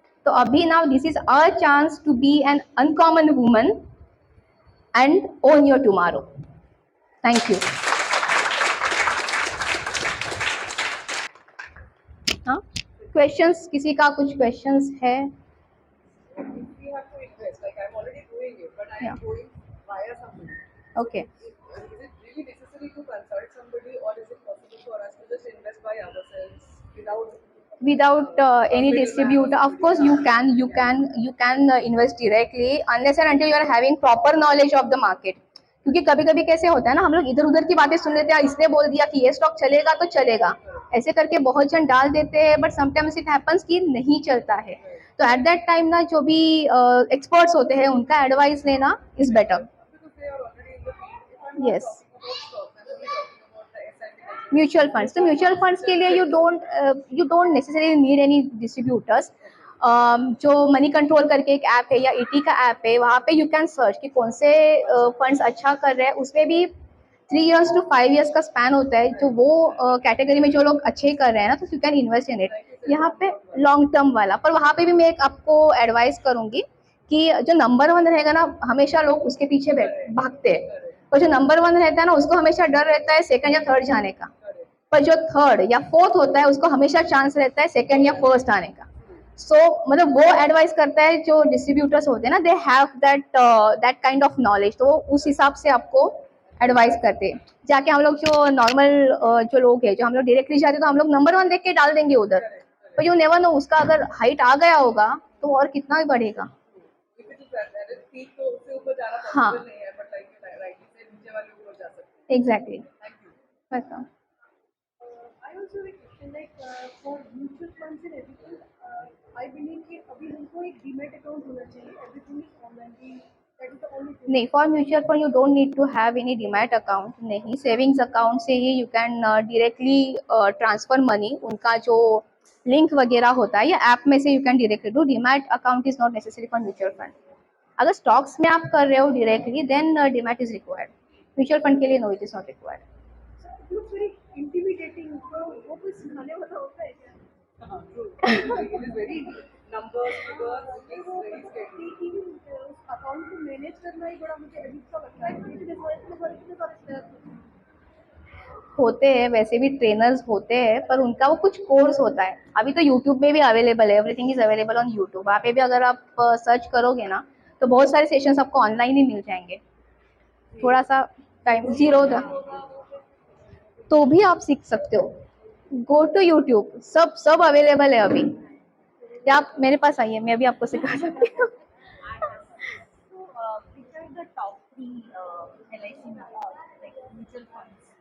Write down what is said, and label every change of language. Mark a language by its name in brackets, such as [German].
[Hindi] तो अभी [English] Now this is a chance to be an uncommon woman and own your tomorrow. Thank you. [Hindi] हाँ, questions, किसी का कुछ क्वेश्चंस है? [English] We have to invest. Like I'm already doing it, but I Yeah. am going via somebody. Okay. Is it really necessary to consult somebody, or is it possible for us to just invest by ourselves Without any distributor, of course you can invest directly unless and until you are having proper knowledge of the market. [Hindi] क्योंकि कभी कभी कैसे होता है ना, हम लोग इधर उधर की बातें सुन लेते हैं, इसने बोल दिया कि ये स्टॉक चलेगा तो चलेगा, ऐसे करके बहुत जन डाल देते हैं, [English] but sometimes it happens [Hindi] कि नहीं चलता है। तो [English] at that time [Hindi] ना जो भी एक्सपर्ट्स होते हैं उनका एडवाइस लेना [English] Is better. because they are already in the field? If I'm not yes. talking about stocks, I'm only talking about the SIP. Mutual funds, [Hindi] तो म्यूचुअल फंड्स के लिए [English] You don't necessary need any distributors. [Hindi] जो money control करके एक app है या ET का app है, वहाँ पे [English] you can search [Hindi] कि कौन से फंड्स अच्छा कर रहे हैं, उसमें भी [English] 3 years to 5 years [Hindi] का स्पैन होता है, जो वो कैटेगरी में जो लोग अच्छे कर रहे हैं ना, तो [English] you can invest in it [Hindi] यहाँ पे लॉन्ग टर्म वाला। पर वहाँ पे भी मैं एक आपको एडवाइस करूंगी कि जो नंबर 1 रहेगा ना, हमेशा लोग उसके पीछे भागते हैं, और जो नंबर 1 रहता है ना उसको हमेशा डर रहता है सेकंड या थर्ड जाने का, पर जो थर्ड या फोर्थ होता है उसको हमेशा चांस रहता है सेकंड या फर्स्ट आने का। सो मतलब वो एडवाइस करता है, जो डिस्ट्रीब्यूटर्स होते हैं ना, [English] they have that kind of knowledge, [Hindi] तो वो उस हिसाब से आपको एडवाइस करते हैं। जाके हम लोग जो नॉर्मल जो लोग हैं, जो हम लोग डायरेक्टली जाते हैं, तो हम लोग नंबर 1 देख के डाल देंगे उधर, [English] पर you never know [Hindi] उसका अगर हाइट आ गया होगा तो और कितना ही बढ़ेगा। [English] If it is at its peak, [Hindi] तो उससे ऊपर जाना हाँ। possible नहीं है, [English] but like you rightly said, [Hindi] नीचे वाले ऊपर जा सकते हैं. [English] Exactly. Thank you. [Hindi] बताओ। [English] I also have a question like for mutual funds and everything. I believe [Hindi] कि अभी हमको एक डीमेट अकाउंट होना चाहिए. [English] Everything is online. That is the only thing. नहीं, for mutual fund you don't need to have any demat account, नहीं, savings account से ही you can directly transfer money, [Hindi] उनका जो लिंक वगैरह होता है या ऐप में से [English] You can directly do. Demat account is not necessary for mutual fund. [Hindi] अगर स्टॉक्स में आप कर रहे हो directly, [English] Then demat is required. [Hindi] Mutual fund के लिए [English] No, it is not required. So it looks very intimidating. [Hindi] तो वो कोई सिखाने वाला होता है क्या? [English] True. It is very numbers, figures. It is [Hindi] वो [English] very scary. [Hindi] even उस अकाउंट को मैनेज करना ही बड़ा मुझे अजीब सा लगता है. क्योंकि इतने सारे steps होते हैं. होते हैं, वैसे भी ट्रेनर्स होते हैं, पर उनका वो कुछ कोर्स होता है। अभी तो यूट्यूब में भी अवेलेबल है, [English] Everything is available on YouTube. [Hindi] वहाँ पे भी अगर आप सर्च करोगे ना, तो बहुत सारे सेशंस आपको ऑनलाइन ही मिल जाएंगे। थोड़ा सा टाइम जीरो था तो भी आप सीख सकते हो। [English] go to YouTube, [Hindi] सब सब अवेलेबल है अभी। या आप मेरे पास आइए, मैं भी आपको सिखा सकती हूँ। [English] So, which are the top three LIC like mutual funds?